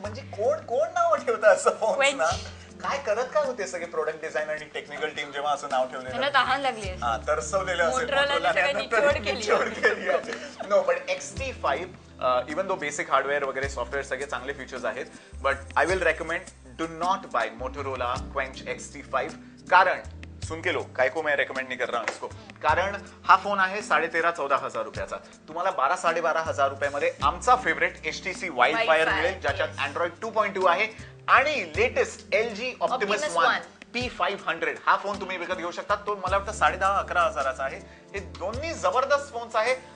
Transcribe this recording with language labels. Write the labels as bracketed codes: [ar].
[mr] म्हणजे कोण नाव ठेवतं असं फोन ना? काय करत काय होते सगळे प्रोडक्ट डिझायनर आणि टेक्निकल टीम जेव्हा असं नाव ठेवलेलं? त्यांना तहान लागली. तरसवलेलं असेल. [en] no, but XT5 even though basic hardware वगैरे software [mr] सगळे चांगले फीचर्स आहेत, [en] But I will recommend do not buy Motorola quench XT5. [hi] कारण सुन के लो, काय को मैं रेकमेंड नहीं कर रहा हूं इसको. [mr] कारण हा फोन आहे 13,000-14,000 हजार रुपयाचा. तुम्हाला 12,500 हजार रुपयामध्ये आमचा फेवरेट HTC वाइल्डफायर मिळेल, ज्याच्यात Android 2.2 आहे आणि latest LG Optimus One P500 हा फोन तुम्ही विकत घेऊ शकता. तो मला वाटतं 10,500-11,000 हजाराचा आहे. हे दोन्ही जबरदस्त फोन्स आहे.